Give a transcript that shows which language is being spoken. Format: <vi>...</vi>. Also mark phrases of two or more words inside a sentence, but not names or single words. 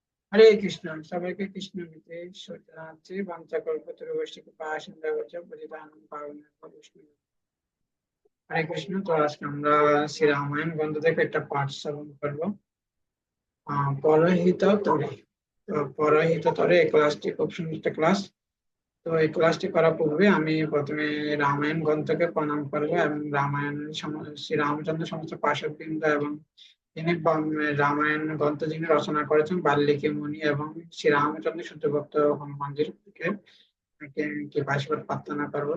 <bn>হরে কৃষ্ণ। সবাইকে কৃষ্ণ নিতে শ্রদ্ধা জানাচ্ছি।</bn> <sa>বাঞ্ছাকল্পতরুবশ্যি কৃপাসিন্ধুভ্যশ্চ পতিতানাং পাবনেভ্যো বৈষ্ণবেভ্যো।</sa> <bn>হরে কৃষ্ণ। তো আজকে আমরা শ্রী রামায়ণ গ্রন্থ থেকে একটা পাঠ শ্রবণ করবো। পরহিত তরে। তো পরহিত তরে এই ক্লাসটি খুব সুন্দর একটা ক্লাস। তো এই ক্লাসটি করার পূর্বে আমি প্রথমে রামায়ণ গ্রন্থকে প্রণাম করবো এবং শ্রী রামচন্দ্র সমস্ত পার্শ্ববৃন্দ এবং তিনি রামায়ণ গ্রন্থ যিনি রচনা করেছেন বাল্মীকি মুনি এবং শ্রী রামচন্দ্র শুদ্ধ ভক্ত হনুমানজির কে আশীর্বাদ প্রার্থনা করবো।</bn>